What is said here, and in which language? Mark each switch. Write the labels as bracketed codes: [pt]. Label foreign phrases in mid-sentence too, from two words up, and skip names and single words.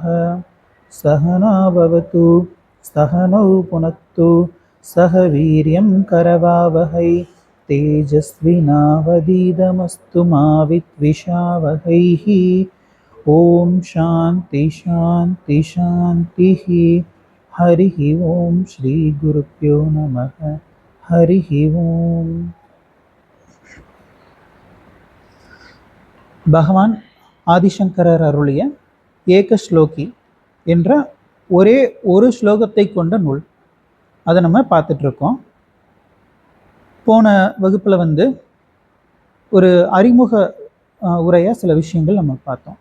[sa] सहना भवतु सहनौ पुनक्तु सह वीर्यं करवावहै तेजस्विनावधीतमस्तु मा विद्विषावहैः। ॐ शान्ति शान्ति शान्तिः। हरिः ॐ श्री गुरुभ्यो नमः। हरिः ॐ। [ta] பகவான் ஆதிசங்கரர் அருளிய ஏக ஸ்லோகி என்ற ஒரே ஒரு ஸ்லோகத்தை கொண்ட நூல், அதை நம்ம பார்த்துட்ருக்கோம். போன வகுப்பில் ஒரு அறிமுக உரையாக சில விஷயங்கள் நம்ம பார்த்தோம்.